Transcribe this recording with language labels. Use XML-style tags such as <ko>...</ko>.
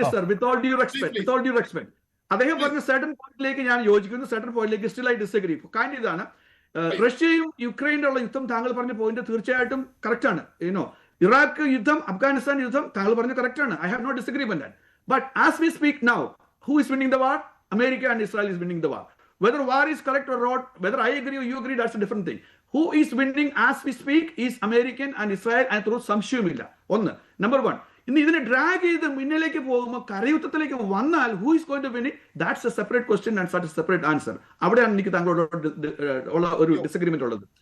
<en>with all due respect,</en> <ml>അദ്ദേഹം പറഞ്ഞ certain പോയിന്റിലേക്ക് ഞാൻ യോജിക്കുന്നു, certain പോയിന്റിലേക്ക്</ml> <en>Still I disagree.</en> <ml>കാര്യം ഇതാണ്, റഷ്യയും യുക്രൈനിലുള്ള യുദ്ധം താങ്കൾ പറഞ്ഞ പോയിന്റ് തീർച്ചയായിട്ടും കറക്റ്റ് ആണ്. ഇറാഖ് യുദ്ധം, അഫ്ഗാനിസ്ഥാൻ യുദ്ധം താങ്കൾ പറഞ്ഞ കറക്റ്റ് ആണ്.</ml> <en>I have no disagreement that. But as we speak now, who is winning the war? America and Israel is winning the war. Whether war is correct or not, whether I agree or you agree, that's a different thing. Who is winning as we speak is American and Israel, and through</en> <ml>സംശയമില്ല. ഒന്ന്, number 1. ഇനി ഇതിനെ drag ചെയ്ത് മുന്നിലേക്ക് പോകുമ്പോൾ കരയുദ്ധത്തിലേക്ക് വന്നാൽ</ml> <en>who is going to win it? That's a separate question and such a separate answer.</en> <ml>അവിടെയാണ് എനിക്ക് താങ്കളോട് ഉള്ള ഒരു ഡിസഗ്രിമെന്റ് ഉള്ളത്.</ml>